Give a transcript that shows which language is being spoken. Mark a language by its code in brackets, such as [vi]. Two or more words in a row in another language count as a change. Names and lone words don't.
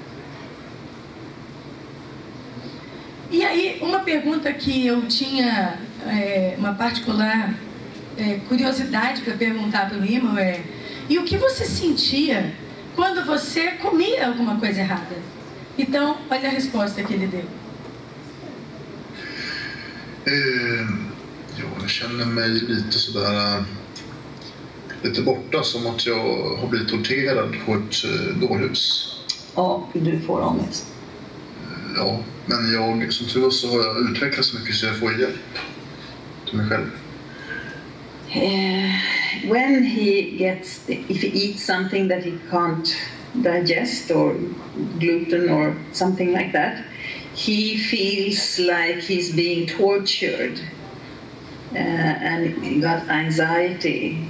[pt] E aí, uma pergunta que eu tinha uma particular curiosidade para perguntar para o Imo e o que você sentia quando você comia alguma coisa errada? Então, olha a resposta que ele deu. [sv] Jag känner mig lite sådär, lite borta, som att jag har blivit torterad på ett dårhus. Ja, du får ångest. Ja, men jag, som tur så har jag utvecklats så mycket så jag får hjälp till mig själv. [en] When if he eats something that he can't digest, or gluten or something like that, he feels like he's being tortured and he got anxiety.